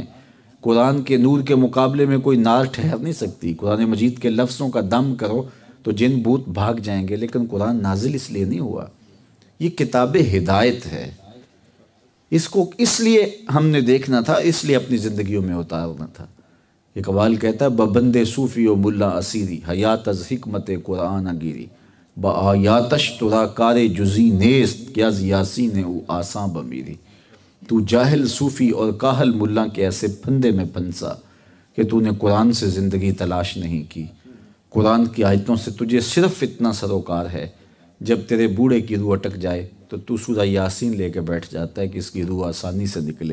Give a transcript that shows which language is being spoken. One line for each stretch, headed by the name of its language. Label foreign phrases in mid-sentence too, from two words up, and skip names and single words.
Urdu: قرآن کے نور کے مقابلے میں کوئی نار ٹھہر نہیں سکتی۔ قرآن مجید کے لفظوں کا دم کرو تو جن بوت بھاگ جائیں گے، لیکن قرآن نازل اس لیے نہیں ہوا، یہ کتاب ہدایت ہے۔ اس کو اس لیے ہم نے دیکھنا تھا، اس لیے اپنی زندگیوں میں اتارنا تھا۔ اقبال کہتا ہے
Persian: ببند صوفی و ملا اسیری، حیات از حکمت قرآن گیری، با آیاتش ترا کار جزی نیست، کیا یاسین او آساں بمیری۔
Urdu: تو جاہل صوفی اور کاہل ملا کے ایسے پھندے میں پھنسا کہ تو نے قرآن سے زندگی تلاش نہیں کی۔ قرآن کی آیتوں سے تجھے صرف اتنا سروکار ہے، جب تیرے بوڑھے کی روح اٹک جائے تو سورہ یاسین لے کے بیٹھ جاتا ہے کہ اس کی روح آسانی سے نکلے۔